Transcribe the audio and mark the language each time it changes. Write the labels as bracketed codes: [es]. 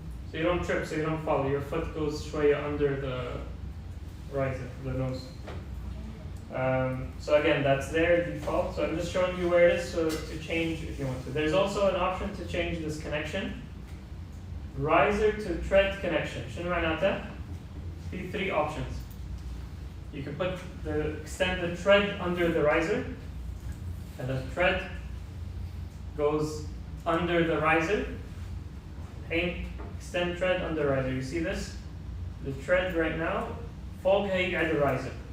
[en] So you don't trip, so you don't fall. Your foot goes [ar] شوية [en] under the riser, the nose. So again, that's their default. So I'm just showing you where it is, so to change if you want to. There's also an option to change this connection. Riser to tread connection. [ar] شنو معناته؟ في 3 options. [en] You can extend the tread under the riser, and the tread goes under the riser. Extend tread under riser. You see this? The tread right now, [ar] فوق هيقعد [en] the riser.